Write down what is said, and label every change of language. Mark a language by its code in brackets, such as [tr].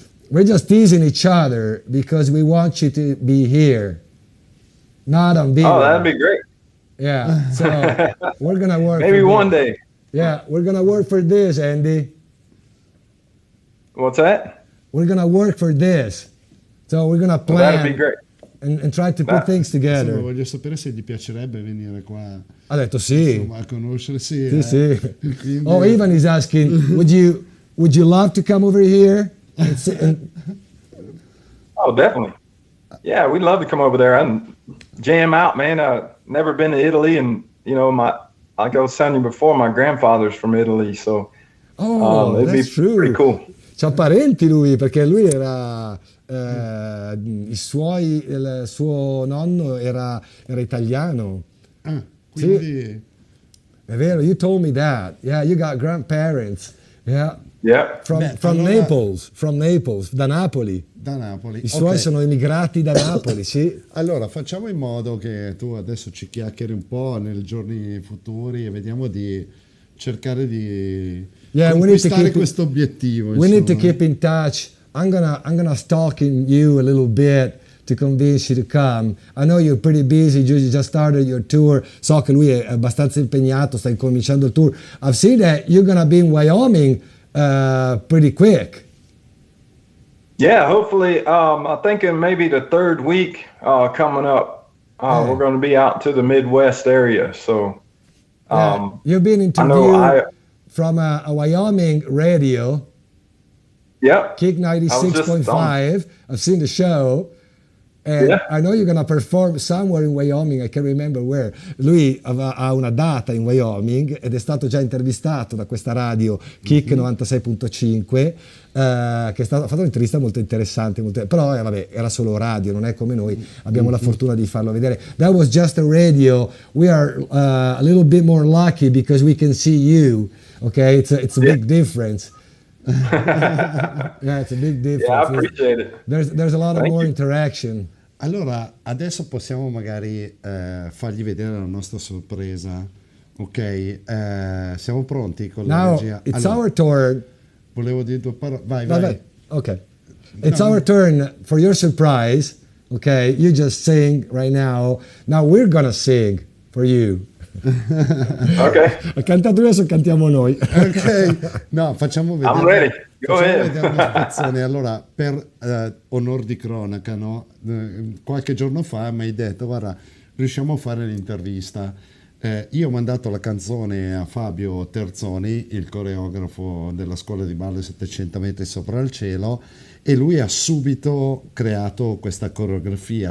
[en] we're just teasing each other because we want you to be here, not on video. Oh, that'd be great. Yeah, so we're gonna work. Maybe one day. Yeah, we're gonna work for this, Andy. What's that? We're gonna work for this. So we're gonna plan. That'd be great. And try to put things together. [it] Insomma, voglio sapere se gli piacerebbe venire qua. Ha detto sì. Insomma, a conoscere, sì. Sì. Quindi... [en] Oh, Ivan is asking, would you love to come over here? Oh, definitely. Yeah, we'd love to come over there and jam out, man. I've never been to Italy, and you know, like I was telling you before, my grandfather's from Italy, so it'd be pretty cool. [it] C'ha parenti lui, perché lui era il suo nonno era italiano. Ah, quindi... Sì. È vero, [en] you told me that. Yeah, you got grandparents. Yeah. Yeah. From Naples, [it] da Napoli. Da Napoli. I suoi sono emigrati da Napoli, sì. Allora, facciamo in modo che tu adesso ci chiacchieri un po' nei giorni futuri e vediamo di cercare di conquistare questo obiettivo. [en] We need to keep in touch. I'm gonna stalking you a little bit to convince you to come. I know you're pretty busy, you just started your tour. [it] So che lui è abbastanza impegnato, sta incominciando il tour. [en] I've seen that you're gonna be in Wyoming pretty quick. Yeah, hopefully. I'm thinking maybe the third week coming up. We're going to be out to the Midwest area. So you've been interviewed from a Wyoming radio. Yep. Kick 96.5. I've seen the show. And I know you're going to perform somewhere in Wyoming, I can't remember where. [it] Lui ha una data in Wyoming ed è stato già intervistato da questa radio Kick 96.5, che ha fatto un'intervista molto interessante, però vabbè, era solo radio, non è come noi, abbiamo la fortuna di farlo vedere. [en] That was just a radio. We are a little bit more lucky because we can see you, okay? It's a big difference. Yeah, it's a big difference. Yeah, I appreciate it. There's a lot of more interaction. [it] Allora, adesso possiamo magari fargli vedere la nostra sorpresa, ok? Siamo pronti con la regia? [en] Now, it's our turn. [it] Volevo dire due parole. Vai. [en] Okay. It's our turn for your surprise, okay? You just sing right now. Now we're gonna sing for you. Ok. [it] Ha cantato adesso, cantiamo noi. Ok. No, facciamo vedere. [en] I'm ready. Go ahead. [it] Allora, per onor di cronaca, no? Qualche giorno fa mi hai detto, guarda, riusciamo a fare l'intervista. Io ho mandato la canzone a Fabio Terzoni, il coreografo della scuola di ballo 700 metri sopra il cielo, e lui ha subito creato questa coreografia.